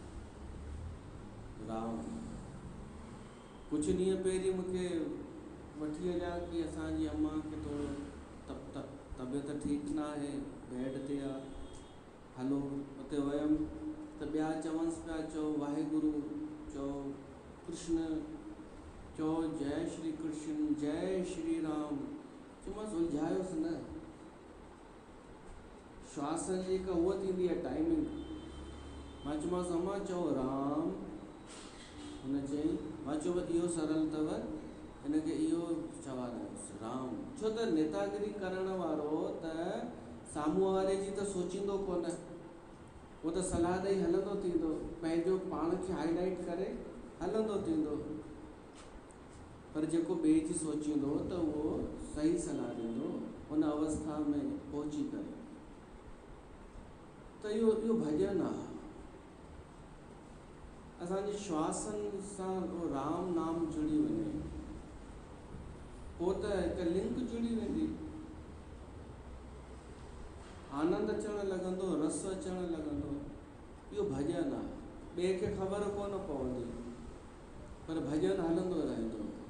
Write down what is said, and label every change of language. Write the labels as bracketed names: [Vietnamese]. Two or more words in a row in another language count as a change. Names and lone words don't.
[Sindhi] राम। कुझु ॾींहं पहिरीं मूंखे वठी हलिया कि असांजी अम्मा खे थोरो तबियत ठीकु न आहे, बेड ते आहे, हलो उते वियमि त ॿिया चवनिसि पिया, चओ वाहेगुरु, चओ कृष्ण, चओ जय श्री कृष्ण, जय श्री राम। चयोमांसि उलझायोसि न, श्वासनि जी हिकु उहा थींदी आहे टाइमिंग। मां चयोमांसि अम्मा चओ राम, हुन चई, मां चयो इहो सरल अथव, हिनखे इहो चवारायोसि राम। छो त नेतागिरी करण वारो त साम्हूं वारे जी त सोचींदो कोन, उहो त सलाह ॾेई हलंदो थींदो, पंहिंजो पाण खे हाईलाइट करे हलंदो थींदो। पर जेको ॿिए जी सोचींदो त उहो सही सलाह ॾींदो उन अवस्था में पहुची करे। त इहो भॼन आहे। असांजे श्वासनि सां राम नाम जुड़ी वञे, पोइ त हिकु लिंक जुड़ी वेंदी, आनंद अचणु लॻंदो, रस अचणु लॻंदो। इहो भॼन आहे। ॿिए खे ख़बर कोन पवंदी, पर भॼन हलंदो रहंदो।